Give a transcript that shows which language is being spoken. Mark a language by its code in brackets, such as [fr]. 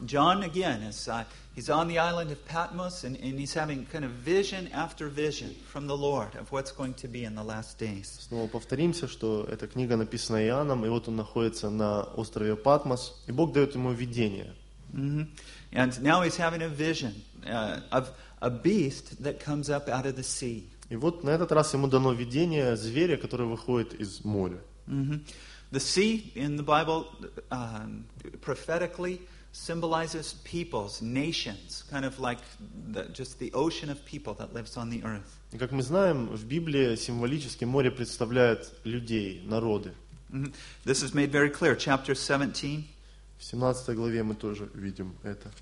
[en] John again is he's on the island of Patmos and he's having kind of vision after vision from the Lord of what's going to be in the last days. [ru] Снова повторимся, что эта книга написана Иоанном, и вот он находится на острове Патмос, и Бог дает ему видение. [en] And now he's having a vision of a beast that comes up out of the sea. [ru] И вот на этот раз ему дано видение зверя, который выходит из моря. [en] The sea in the Bible prophetically symbolizes peoples, nations, kind of like just the ocean of people that lives on the earth. [ru] И как мы знаем, в Библии символически море представляет людей, народы. [en] This is made very clear. Chapter 17. [ru] В 17 главе мы тоже видим это.